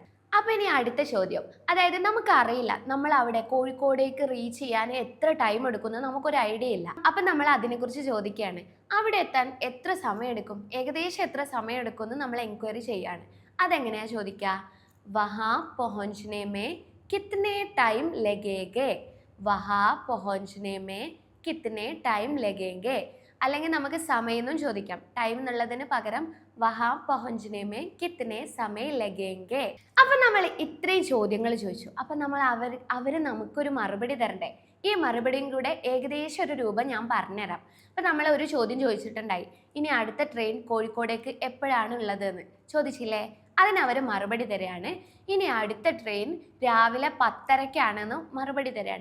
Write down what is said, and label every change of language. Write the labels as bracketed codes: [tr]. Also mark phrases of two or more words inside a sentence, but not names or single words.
[ml] അപ്പോൾ ഇനി അടുത്ത ചോദ്യം, അതായത് നമുക്കറിയില്ല നമ്മൾ അവിടെ കോഴിക്കോടേക്ക് റീച്ച് ചെയ്യാൻ എത്ര ടൈം എടുക്കുമെന്ന് നമുക്കൊരു ഐഡിയ ഇല്ല. അപ്പം നമ്മൾ അതിനെക്കുറിച്ച് ചോദിക്കുകയാണ്. അവിടെ എത്താൻ എത്ര സമയം എടുക്കും, ഏകദേശം എത്ര സമയം എടുക്കുമെന്ന് നമ്മൾ എൻക്വയറി ചെയ്യാണ്. അതെങ്ങനെയാണ് ചോദിക്കുക? [hi] വഹാ പहुंचने में कितने टाइम लगेंगे. വഹാ पहुंचने में कितने टाइम लगेंगे. [ml] അല്ലെങ്കിൽ നമുക്ക് സമയം എന്നും ചോദിക്കാം. ടൈം എന്നുള്ളതിന് പകരം [hi] വഹാ പहुंचने में कितने समय लगेंगे. [ml] അപ്പം നമ്മൾ ഇത്രയും ചോദ്യങ്ങൾ ചോദിച്ചു. അപ്പം നമ്മൾ അവർ നമുക്കൊരു മറുപടി തരണ്ടേ? ഈ മറുപടിയും കൂടെ ഏകദേശം ഒരു രൂപം ഞാൻ പറഞ്ഞുതരാം. അപ്പം നമ്മൾ ഒരു ചോദ്യം ചോദിച്ചിട്ടുണ്ടായി, ഇനി അടുത്ത ട്രെയിൻ കോഴിക്കോടേക്ക് എപ്പോഴാണ് ഉള്ളതെന്ന് ചോദിച്ചില്ലേ? അതിനവർ മറുപടി തരികയാണ്, ഇനി അടുത്ത ട്രെയിൻ രാവിലെ 10:30-ക്കാണെന്ന് മറുപടി തരികയാണ്.